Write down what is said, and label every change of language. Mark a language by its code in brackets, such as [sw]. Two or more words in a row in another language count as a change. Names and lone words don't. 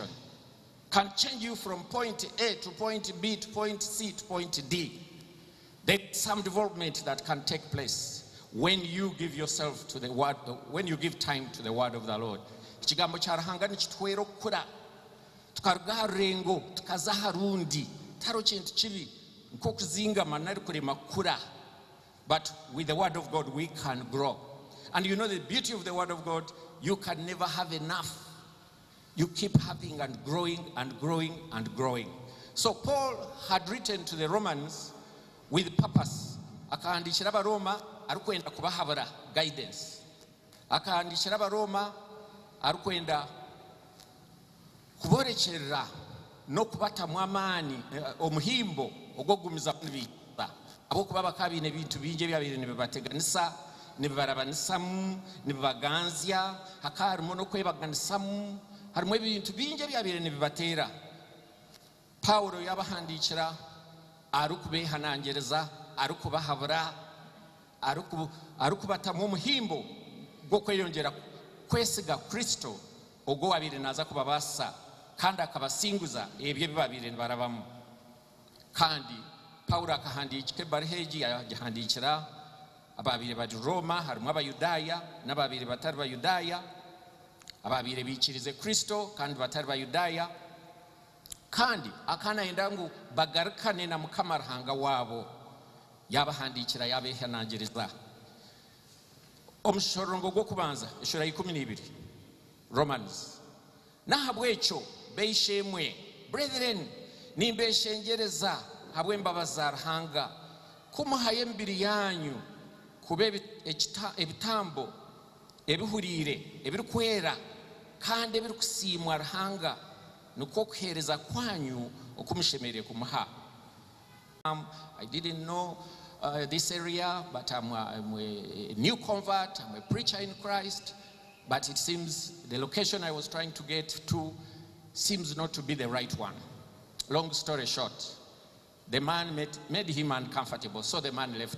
[en] Can change you from point A to point B to point C to point D. There's some development that can take place when you give yourself to the word, when you give time to the word of the Lord. [nyn] ikigambo cya ruhanga nikitwera okukura tukaruga aha rurengo tukaza aha rundi taro kintu kibi nk'okuzingama nari kurema kukura. [en] But with the word of God we can grow. And you know the beauty of the word of God, you can never have enough. You keep having and growing and growing and growing. So Paul had written to the Romans with purpose. [nyn] Akahandikira abaroma arukwenda kubahabura guidance. Akahandikira abaroma arukwenda kuborekerera no kubatamu amaani omuhimbo ogogumiza kubita. Abo kuba bakabine bintu binje byabire nibibateganisa nibibarabanissamu nibibaganzya hakarumo no kwebaganisamu harimo ibintu binje byabire nibibatera. Paulo yabahandikira arukubehanangereza arukubahabura arukubatamu omuhimbo gwo kweyongera kwesiga Kristo ogwo wabire naza kubabasa kandi akabasinguza ebyo bibabire nibarabamu. Kandi Paulo akahandikira Barheji yahandikira ababire ba Roma harimo abayudaya n'ababire batari bayudaya ababire bikirize Kristo kandi batari bayudaya kandi akanaenda ngo bagarukane na Mukama Ruhanga wabo yabahandikira yabehanangiriza. Omushorongo gwo kubanza eshura 12 Romans nahabwecho beishemwe brethren nimbeshengereza habwe mbabaza Ruhanga kumuhaye embiri yanyu kube ebitambo ebihurire ebirikwera kandi ebirikusimwa Ruhanga nuko kuhereza kwanyu okumushemereye kumuha. [en] I didn't know this area, but I'm a new convert, I'm a preacher in Christ, but it seems the location I was trying to get to seems not to be the right one. Long story short, the man made him uncomfortable, so the man left.